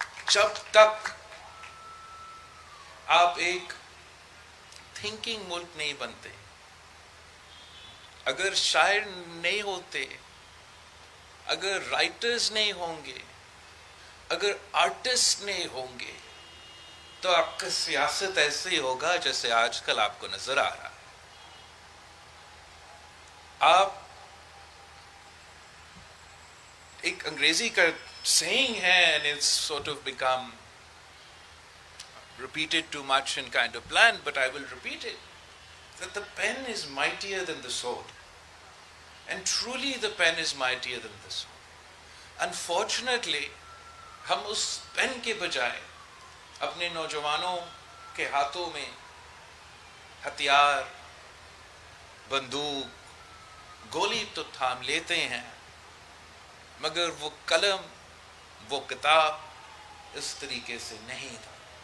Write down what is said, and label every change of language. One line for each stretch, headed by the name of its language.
Hindi: जब तक आप एक थिंकिंग मुल्क नहीं बनते, अगर शायर नहीं होते, अगर राइटर्स नहीं होंगे, अगर आर्टिस्ट नहीं होंगे, तो आपका सियासत ऐसे ही होगा जैसे आजकल आपको नजर आ रहा है। आप एक अंग्रेजी का
English: saying है, and it's sort of become repeated too much in kind of bland, but I will repeat it, that the pen is mightier than the sword, and truly the pen is mightier than the sword. Unfortunately,
Hindi: हम उस pen के बजाय अपने नौजवानों के हाथों में हथियार, बंदूक, गोली तो थाम लेते हैं, मगर वो कलम, वो किताब इस तरीके से नहीं था।